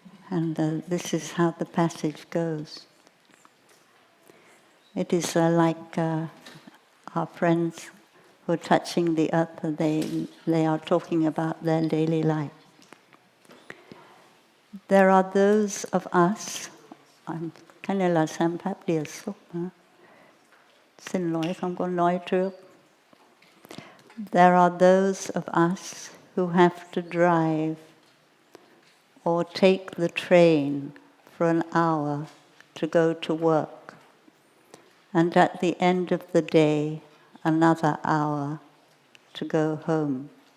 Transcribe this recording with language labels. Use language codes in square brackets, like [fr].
[en] And this is how the passage goes. It is like our friends who are touching the earth, they are talking about their daily life. There are those of us, [vi] cái này là xem pháp địa xúc, xin lỗi không có nói trước. [en] There are those of us who have to drive or take the train for an hour to go to work, and at the end of the day, another hour to go home.